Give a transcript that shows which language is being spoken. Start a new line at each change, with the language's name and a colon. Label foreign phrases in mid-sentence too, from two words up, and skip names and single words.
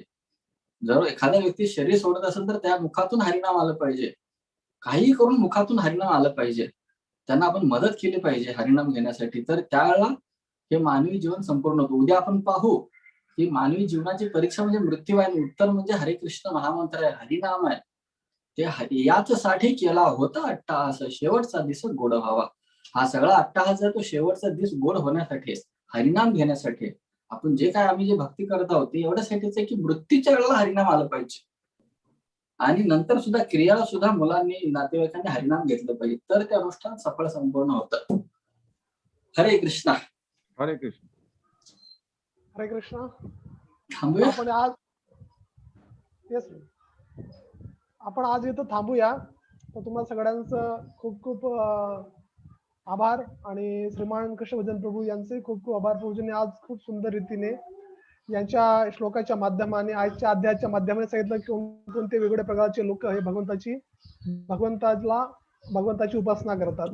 Marathi: जर एखादा व्यक्ती शरीर सोडत असेल तर त्या मुखातून हरिनाम आलं पाहिजे. काही करून मुखातून हरिनाम आलं पाहिजे. त्यांना आपण मदत केली पाहिजे हरिनाम घेण्यासाठी. तर त्यावेळेला हे मानवी जीवन संपूर्ण होतं. उद्या आपण पाहू की मानवी जीवनाची परीक्षा म्हणजे मृत्यू आहे. उत्तर म्हणजे हरे कृष्ण महामंत्र आहे, हरिनाम आहे. ते याचसाठी केला होता अट्टहास, शेवटचा दिवस गोड व्हावा. हा सगळा अट्टहास आहे तो शेवटचा दिवस गोड होण्यासाठी, हरिनाम घेण्यासाठी. आपण जे काय आम्ही जे भक्ती करत आहोत ते एवढ्यासाठीच आहे की मृत्यूच्या वेळेला हरिनाम आलं पाहिजे. आणि नंतर सुद्धा क्रियाला सुद्धा मुलांनी, नातेवाईकांनी हरिनाम घेतलं पाहिजे. तर ते अनुष्ठान सफळ संपूर्ण होतं. हरे कृष्णा. हरे कृष्ण. हरे कृष्ण. थांबूया. आपण आज आपण आज इथं थांबूया. तर तुम्हाला सगळ्यांचं खूप खूप आभार. आणि श्रीमान कृष्ण भजन प्रभू यांचे खूप खूप आभार. प्रभूजींनी आज खूप सुंदर रीतीने यांच्या श्लोकाच्या माध्यमाने, आजच्या अध्यायाच्या माध्यमाने सांगितलं की कोणते वेगवेगळ्या प्रकारचे लोक हे भगवंताची उपासना करतात.